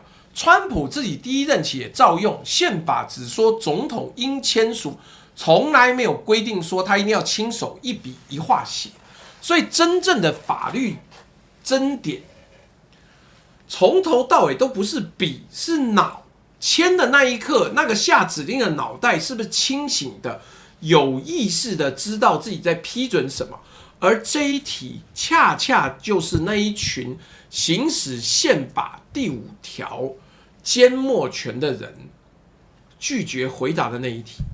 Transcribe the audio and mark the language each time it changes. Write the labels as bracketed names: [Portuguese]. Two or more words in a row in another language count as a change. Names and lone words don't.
[Chinese] 川普自己第一任期也照用，憲法只說總統應簽署，從來沒有規定說他一定要親手一筆一畫寫。所以真正的法律爭點，從頭到尾都不是筆，是腦。簽的那一刻，那個下指令的腦袋是不是清醒的、有意識的知道自己在批准什麼？而這一題恰恰就是那一群行使憲法第5條緘默權的人拒絕回答的那一題。